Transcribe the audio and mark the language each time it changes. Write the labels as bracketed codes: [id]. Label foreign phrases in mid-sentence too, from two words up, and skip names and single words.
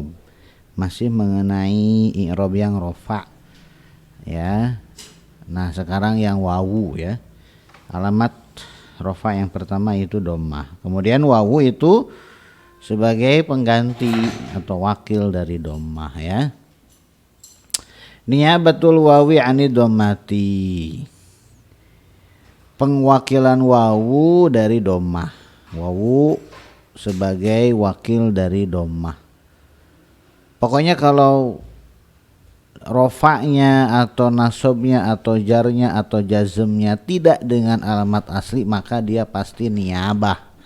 [id] Masih mengenai i'rab yang rafa ya. Nah, sekarang yang wawu ya. Alamat rafa yang pertama itu dhammah. Kemudian wawu itu sebagai pengganti atau wakil dari dhammah ya. [ar] نيابة الواو عن الضمة. [id] Pengwakilan wawu dari dhammah. Wawu sebagai wakil dari dhammah. Pokoknya kalau rofa'nya atau nasobnya atau jarnya atau jazmnya tidak dengan alamat asli, maka dia pasti niyabah.